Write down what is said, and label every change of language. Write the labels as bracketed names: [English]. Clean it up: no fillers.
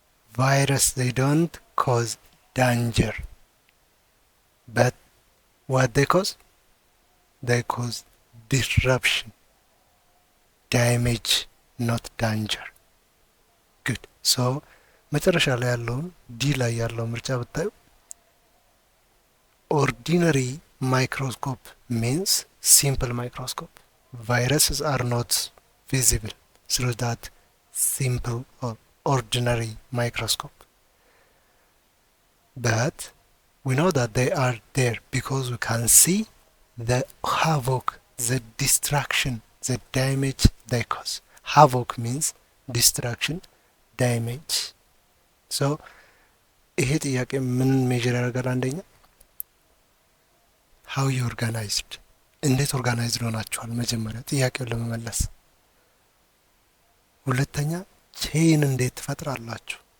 [English] Virus they don't cause danger, but what they cause? They cause disruption, damage, not danger. Good. [Amharic] So መጨረሻ ላይ ያለውን ዲ ላይ ያለው ምርጫ ብታዩ [English] ordinary microscope means simple microscope. Viruses are not visible through that simple or ordinary microscope. But we know that they are there because we can see the havoc, the destruction, the damage they cause. Havoc means destruction, damage. [Amharic] So ይሄ ጥያቄ ምን ሜጀር ያደርጋል? አንደኛ [English] how you organized, [Amharic] እንዴት ኦርጋናይዝድ ሆናችኋል መጀመሪያ ጥያቄውን ለመመለስ። ሁለተኛ ቼን እንዴት ትፈጥራላችሁ?